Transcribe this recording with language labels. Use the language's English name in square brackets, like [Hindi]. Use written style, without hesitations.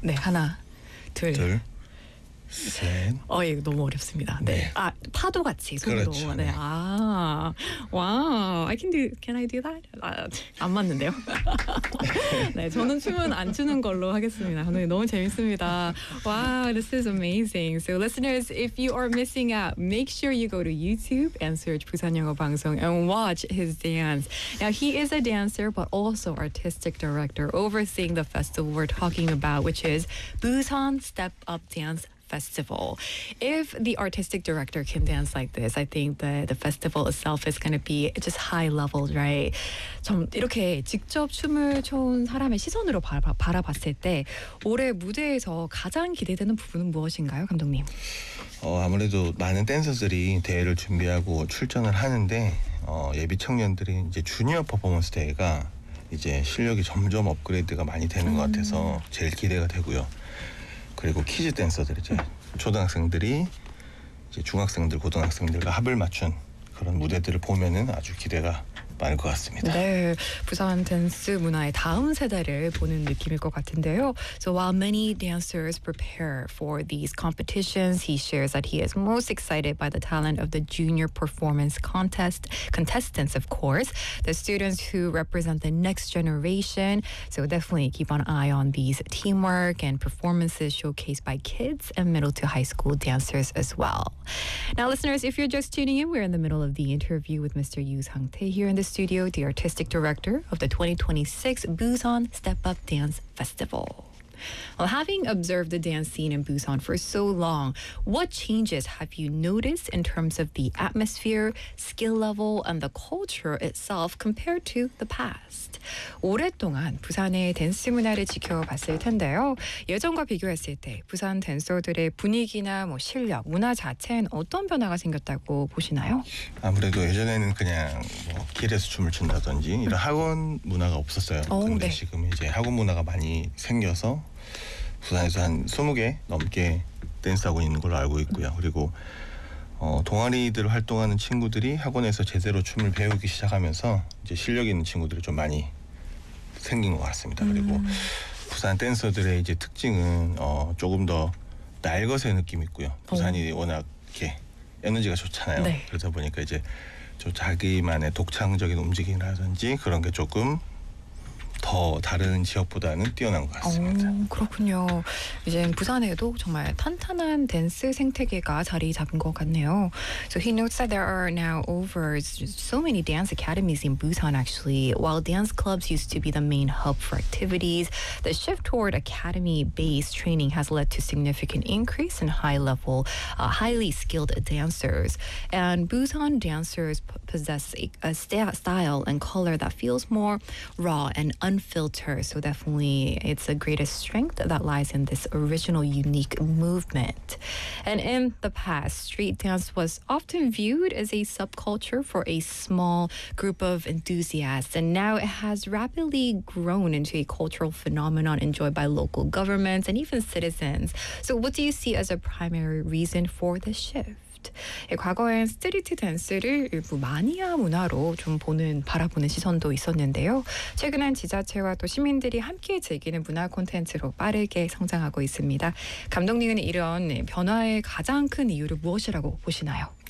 [Korean] 네, 하나. 둘. 둘. 셋. 어, 예, 너무 어렵습니다. 네. 네. 아, 파도 같이 손으로. 그렇죠, 네. 네. 아. 와우. [English] I can do. Can I do that? [Korean] 아, 안 맞는데요. 네, 저는 춤은 안 추는 걸로 하겠습니다. 오늘 너무 재밌습니다. 와, [English] wow, this is amazing. So listeners, if you are missing out, make sure you go to YouTube and search [Korean] 부산 영어 방송 [English] and watch his dance. Now, he is a dancer but also artistic director overseeing the festival we're talking about, which is Busan Step Up Dance Festival. If the artistic director can dance like this, I think the festival itself is going to be just high level, right? [Korean] 좀 이렇게 직접 춤을 춘 사람의 시선으로 바라봤을 때 올해 무대에서 가장 기대되는 부분은 무엇인가요, 감독님? 어, 아무래도 많은 댄서들이 대회를 준비하고 출전을 하는데 어, 예비 청년들이 이제 주니어 퍼포먼스 대회가 이제 실력이 점점 업그레이드가 많이 되는 것 같아서 제일 기대가 되고요. 그리고 키즈 댄서들 이제 초등학생들이 이제 중학생들 고등학생들과 합을 맞춘 그런 무대들을 보면은 아주 기대가 많을 것 같습니다. 네, 부산 댄스 문화의 다음 세대를 보는 느낌일 것 같은데요. [English] So while many dancers prepare for these competitions, he shares that he is most excited by the talent of the junior performance contest contestants, of course, the students who represent the next generation. So definitely keep an eye on these teamwork and performances showcased by kids and middle to high school dancers as well. Now, listeners, if you're just tuning in, we're in the middle of the interview with Mr. Yoo Sang-tae here in the studio, the artistic director of the 2026 Busan Step Up Dance Festival. Well, having observed the dance scene in Busan for so long, what changes have you noticed in terms of the atmosphere, skill level, and the culture itself compared to the past? [Korean] 오랫동안 부산의 댄스 문화를 지켜봤을 텐데요. 예전과 비교했을 때 부산 댄서들의 분위기나 뭐 실력, 문화 자체는 어떤 변화가 생겼다고 보시나요? 아무래도 예전에는 그냥 뭐 길에서 춤을 춘다든지 이런 학원 문화가 없었어요. 오, 근데 네. 지금 이제 학원 문화가 많이 생겨서 부산에서 한 20개 넘게 댄스하고 있는 걸로 알고 있고요. 그리고 어, 동아리들 활동하는 친구들이 학원에서 제대로 춤을 배우기 시작하면서 이제 실력 있는 친구들이 좀 많이 생긴 것 같습니다. 그리고 부산 댄서들의 이제 특징은 어, 조금 더 날것의 느낌이 있고요. 부산이 워낙 이렇게 에너지가 좋잖아요. 네. 그러다 보니까 이제 좀 자기만의 독창적인 움직임이라든지 그런 게 조금 더 다른 지역보다는 뛰어난 것 같습니다. 오, 그렇군요. 이제 부산에도 정말 탄탄한 댄스 생태계가 자리 잡은 것 같네요. [English] So he notes that there are now over so many dance academies in Busan actually. While dance clubs used to be the main hub for activities, the shift toward academy-based training has led to significant increase in high-level, highly skilled dancers. And Busan dancers possess a style and color that feels more raw and unfiltered, so definitely it's the greatest strength that lies in this original unique movement. And in the past, street dance was often viewed as a subculture for a small group of enthusiasts, and now it has rapidly grown into a cultural phenomenon enjoyed by local governments and even citizens. So what do you see as a primary reason for the shift? [Korean] 예, 과거엔 스트리트 댄스를 일부 마니아 문화로 좀 바라보는 시선도 있었는데요. 최근엔 지자체와 또 시민들이 함께 즐기는 문화 콘텐츠로 빠르게 성장하고 있습니다. 감독님은 이런 변화의 가장 큰 이유를 무엇이라고 보시나요?